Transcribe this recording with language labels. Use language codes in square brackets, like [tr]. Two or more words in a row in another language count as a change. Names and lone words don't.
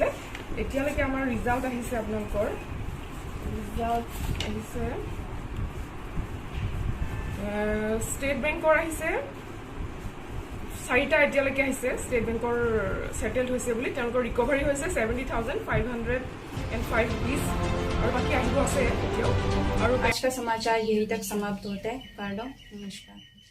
[as] এতিয়ালৈকে আমাৰ ৰিজাল্ট আহিছে, আপোনালোকৰ ৰিজাল্ট আহিছে ষ্টেট বেংকৰ আহিছে 4টা এতিয়ালৈকে আহিছে। ষ্টেট বেংকৰ সেটেলড হৈছে বুলি, তেওঁলোকৰ ৰিকভাৰী হৈছে 70,505 [hi] रुपीज और बाकी [as] আহিব আছে এতিয়াও। [hi] और आज का समाचार यही तक समाप्त होता है। नमस्कार।